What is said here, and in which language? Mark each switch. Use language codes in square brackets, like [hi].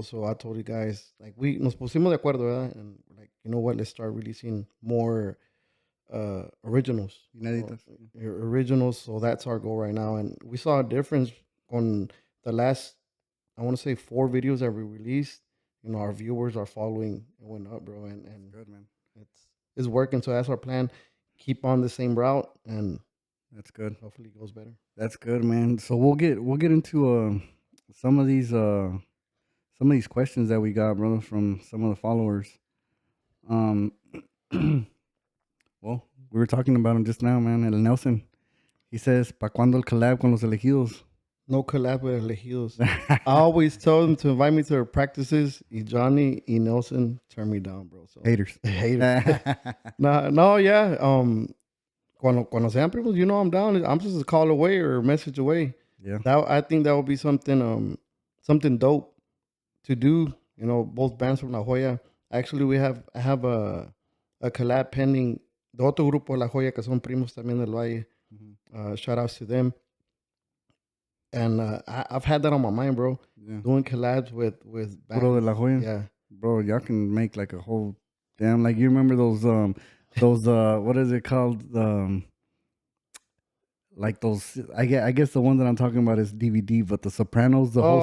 [en] So I told you guys, like, we [es] nos pusimos de acuerdo, ¿verdad? [en] And we're like, you know what? Let's start releasing more originals. [es] Inéditas. [en] Originals. So that's our goal right now. And we saw a difference on the last, I want to say, 4 videos that we released. Our viewers are following. It went up, bro. And Good, man. it's working. So that's our plan. Keep on the same route, and That's good. hopefully it goes better. That's good, man. So we'll get into some of these questions that we got, brother, from some of the followers. Um, well, we were talking about him just now, man. [es] El Nelson, [en] he says, [es] "Pa cuando el collab con los elegidos?" [en] No collab with elegidos. I always tell them to invite me to their practices. Y Johnny y Nelson turn me down, bro. So Haters. haters. No, yeah. [es] Cuando sean primos, [en] I'm down. I'm just a call away or a message away. Yeah. I think that would be something dope to do. Both bands from La Jolla. Actually, I have a a collab pending [es] de otro grupo, La Joya, que son primos también del Valle. [en] Shout outs to them. And I've had that on my mind, bro. Yeah. Doing collabs with [es] Puro de [en] bands. [es] La Joya. [en] Yeah. Bro, y'all can make like a whole damn, like, you remember those what is it called? Like those, I guess the one that I'm talking about is DVD, but The Sopranos, the whole